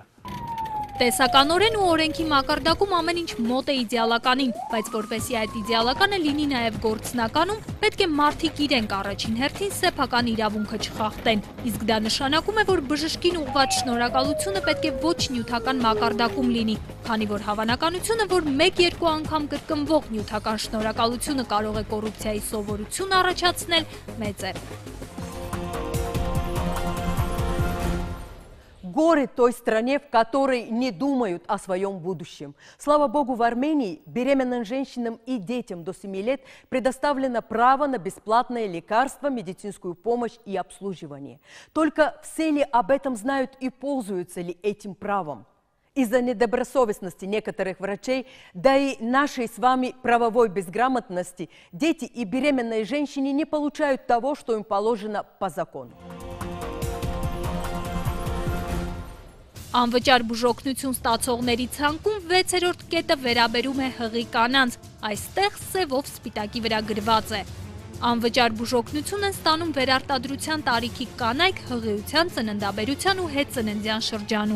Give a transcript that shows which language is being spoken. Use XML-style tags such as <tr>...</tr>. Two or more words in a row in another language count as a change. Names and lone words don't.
<hy>Տեսականորեն ու օրենքի մակարդակում ամեն ինչ մոտ է իդեալականին, բայց որպեսզի այդ իդեալականը լինի նաև գործնականում, պետք է մարդիկ իրենք առաջին հերթին սեփական իրավունքը չխախտեն։ Իսկ դա նշանակում է, որ բժշկին ուղղված շնորհակալությունը պետք է ոչ նյութական մակարդակում լինի, քանի որ հավանականությունը, որ 1-2 անգամ կրկնվող նյութական շնորհակալությունը կարող է կոռուպցիայի սովորություն առաջացնել, մեծ է։</hy> <ru>Горе той стране, в которой не думают о своем будущем. Слава Богу, в Армении беременным женщинам и детям до 7 лет предоставлено право на бесплатное лекарство, медицинскую помощь и обслуживание. Только все ли об этом знают и пользуются ли этим правом? Из-за недобросовестности некоторых врачей, да и нашей с вами правовой безграмотности, дети и беременные женщины не получают того, что им положено по закону.</ru> <hy>Անվճար բուժօգնություն ստացողների ցանկում 6-րդ կետը վերաբերում է հղի կանանց, այստեղ սևով սպիտակի վրա գրված է։ Անվճար բուժօգնություն են ստանում վերարտադրության տարիքի կանայք հղիության, ծննդաբերության ու հետծննդյան շրջանում։</hy>